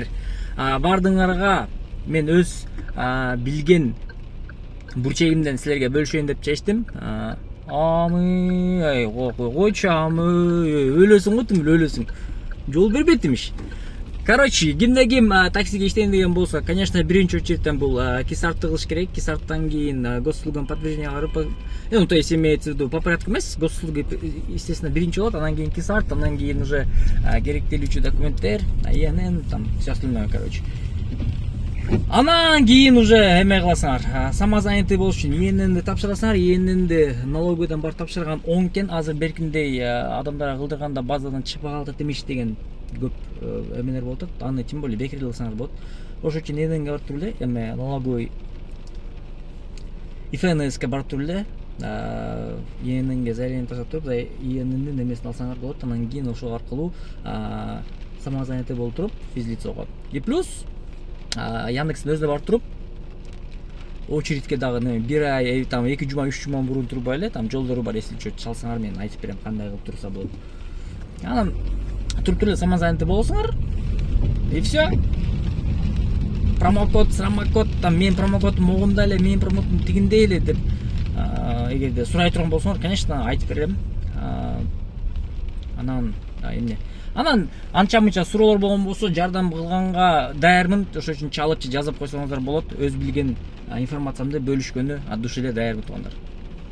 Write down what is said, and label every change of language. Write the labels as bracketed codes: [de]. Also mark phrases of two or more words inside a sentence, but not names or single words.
[ky] Бардыңарга мен өз билген бурчегимден силерге бөлүшөйүн деп чечтим. Амы, койчу амы, өлөсүң го тим өлөсүң. Жол бербетимиш. Короче, кимде ким таксиге иштейин деген болсо, конечно, биринчи очередтен бул кисартты кылыш керек. Кисарттан кийин [ru] госуслугам подтверждение [ky] кылып, [ru] то есть имеется в виду по порядку [ky] эмес, [ru] госуслуга, естественно, [ky] биринчи болот, анан кийин кисарт, анан кийин уже керектелүүчү документтер, [ru] ИНН, там все остальное, короче. [ky] Анан кийин уже эме кыласыңар. Самозанятый болуш үчүн ИННди тапшырасыңар. ИННди налоговыйдан барып тапшырган 10 экен. Азыр беркиндей адамдарга кылдырганда базадан чыгып калат эмиш деген көп эмелер болуп атат. Аны [ru] тем более [ky] бекер кылсаңар болот. Ошон үчүн ИННге барып туруп эле, эме налоговый ИФНСке барып туруп эле, ИННге заявление таштап туруп, ИННдин эмесин алсаңар болот. Анан кийин ошол аркылуу самозанятый болуп туруп физлицого. [ru] И плюс [ky] Яндекстин өзүнө барып туруп, очередке дагы бир ай, там 2 жума, 3 жума мурун турбай эле, там жолдору бар, [ru] если что [ky] чалсаңар мен айтып берем кандай кылып турса болот. Анан туруп эле самозанятый болосуңар. [ru] И все. Промокод, срамокод, там [ky] мен промокодум могунда эле, мен промокодум тигиндей эле деп эгерде сурай турган болсоңор, конечно, айтып берем. Анан эмне? Анан анча-мынча суроолор болгон болсо, жардам кылганга даярмын. Ошон үчүн чалып жазып койсоңуздар болот. Өз билген информациямды бөлүшкөнү [ru] от души [ky] эле даярмын туугандар.